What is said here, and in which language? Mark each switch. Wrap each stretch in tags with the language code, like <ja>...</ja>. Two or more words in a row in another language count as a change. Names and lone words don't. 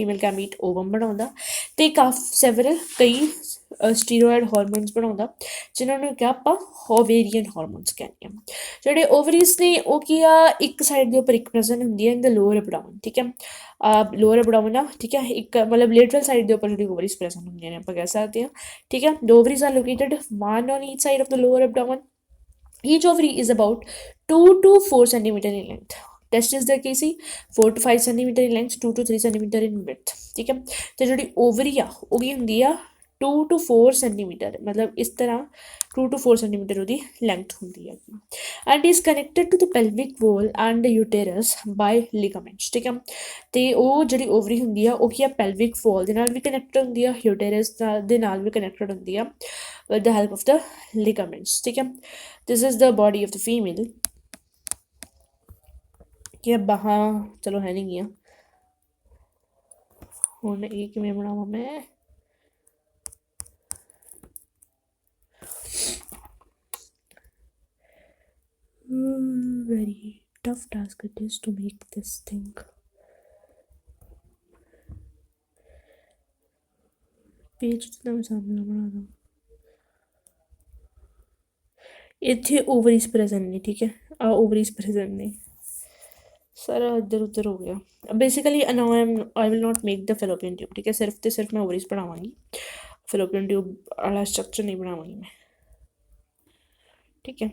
<en>female gamete ovum</en> <pa>ਬਣਾਉਂਦਾ ਤੇ ਸੈਵਰਲ ਕਈ</pa> <en>steroid hormones</en> <pa>ਬਣਾਉਂਦਾ, ਜਿਨ੍ਹਾਂ ਨੂੰ ਕਿਹਾ ਆਪਾਂ</pa> <en>ovarian hormones</en> <pa>ਕਹਿੰਦੇ ਆ। ਜਿਹੜੇ ਓਵਰੀਜ਼ ਨੇ ਉਹ ਕੀ ਆ, ਇੱਕ ਸਾਈਡ ਦੇ ਉੱਪਰ ਇੱਕ ਪ੍ਰੈਜ਼ੈਂਟ ਹੁੰਦੀ ਹੈ</pa> <en>in the lower abdomen,</en> <pa>ਠੀਕ ਹੈ।</pa> <en>lower abdomen</en> <pa>ਆ, ਠੀਕ ਹੈ। ਇੱਕ ਮਤਲਬ</pa> <en>lateral side</en> <pa>ਦੇ ਉੱਪਰ ਜਿਹੜੀ</pa> <en>ovaries present</en> <pa>ਹੁੰਦੀਆਂ ਨੇ ਆਪਾਂ ਕਹਿ ਸਕਦੇ ਹਾਂ, ਠੀਕ ਹੈ।</pa> <en>The ovaries are located one on each side of the lower abdomen. Each ovary is about 2 to 4 centimeter in length. Testis</en> <pa>ਦਾ ਕੀ ਸੀ,</pa> <en>4 to 5 centimeter in length, 2 to 3 centimeter in width,</en> <pa>ਠੀਕ ਹੈ। ਤੇ ਜਿਹੜੀ ਓਵਰੀ ਆ ਉਹ ਕੀ ਹੁੰਦੀ ਆ,</pa> <en>2 to 4 centimeter,</en> <pa>ਮਤਲਬ ਇਸ ਤਰ੍ਹਾਂ</pa> <en>2 to 4 centimeter</en> <pa>ਉਹਦੀ ਲੈਂਥ ਹੁੰਦੀ ਹੈ।</pa> <en>And is connected to the pelvic wall and uterus by ligaments,</en> <pa>ਠੀਕ ਹੈ। ਤੇ ਉਹ ਜਿਹੜੀ ਓਵਰੀ ਹੁੰਦੀ ਆ ਉਹ ਕੀ ਆ,</pa> <en>pelvic wall</en> <pa>ਦੇ ਨਾਲ ਵੀ ਕਨੈਕਟਡ ਹੁੰਦੀ ਆ, ਯੂਟੇਰਸ ਦੇ ਨਾਲ ਵੀ ਕਨੈਕਟਡ ਹੁੰਦੀ ਆ</pa> <en>with the help of the ligaments,</en> <hi>ठीक है।</hi> <en>this is the body of the female।</en> <pa>कि ਬਾਹਾਂ ਚਲੋ ਹੈ ਨਹੀਂ ਗੀਆਂ, ਹੁਣ ਇਹ ਕਿਵੇਂ ਬਣਾਵਾਂ ਮੈਂ।</pa> <en>very tough task it is to make this thing।</en> <hi>पेज जितना मैं सामने बना दूँ,</hi> <pa>ਇੱਥੇ</pa> <en>ovaries present</en> <pa>ਨੇ, ਠੀਕ ਹੈ। ਆ</pa> <en>ovaries present</en> <pa>ਨੇ, ਸਾਰਾ ਇੱਧਰ ਉੱਧਰ ਹੋ ਗਿਆ।</pa> <en>Basically now I will not make the fallopian tube,</en> <pa>ਠੀਕ ਹੈ। ਸਿਰਫ ਅਤੇ ਸਿਰਫ ਮੈਂ ਓਵਰੀਜ਼ ਬਣਾਵਾਂਗੀ,</pa> <en>fallopian tube</en> <pa>ਵਾਲਾ ਸਟਰਕਚਰ ਨਹੀਂ ਬਣਾਵਾਂਗੀ ਮੈਂ, ਠੀਕ ਹੈ।</pa>